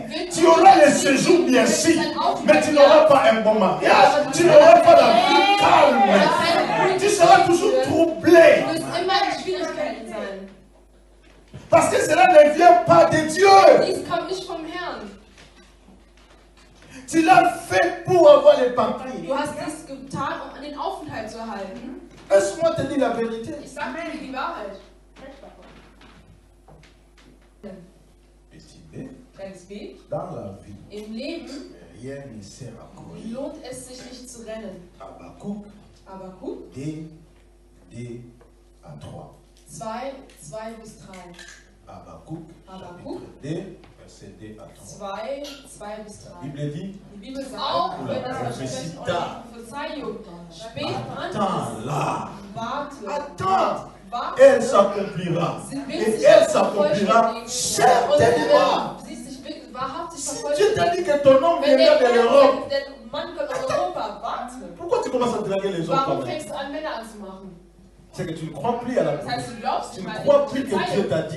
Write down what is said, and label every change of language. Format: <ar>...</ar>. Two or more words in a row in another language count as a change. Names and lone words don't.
<fr>Tu auras le séjour bien sûr, mais tu n'auras pas un bon mariage, tu n'auras pas la vie calme, tu seras toujours troublé. Parce que cela ne vient pas de Dieu. Tu l'as fait pour avoir les papiers.</fr> <de>Du hast dies getan, den Aufenthalt zu erhalten.</de> <fr>Laisse-moi te dire la vérité.</fr> <de>Ich sage dir die Wahrheit.</de> <fr>Petit B,</fr> <de>Kleines B.</de> <fr>dans la vie,</fr> <de>Im Leben</de> <fr>rien ne sert à courir.</fr> <de>lohnt es sich nicht zu rennen.</de> <fr>Habakkuk</fr> <de>Aber guck,</de> <fr>2 à 3.</fr> <de>2 bis 3.</de> <fr>Habakkuk,</fr> <de>Habakkuk.</de> <fr>chapitre 2, verset 2 à 3.</fr> <de>2 bis 3.</de> <fr>La Bible dit,</fr> <de>Die Bibel sagt, auch wenn das</de> <fr>Oula,</fr> <de>Versprechen</de> <fr>Oula,</fr> <de>eurer Verzeihung spät dran</de> <fr>attends</fr> <de>ist,</de> <fr>là.</fr> <de>warte.</de> <fr>Attends. elle s'accomplira. Et elle s'accomplira certainement. Si Dieu t'a dit que ton homme viendra de l'Europe, pourquoi tu commences à draguer les autres quand même? C'est que tu ne crois plus à la Bible. Tu ne crois plus que Dieu t'a dit.</fr>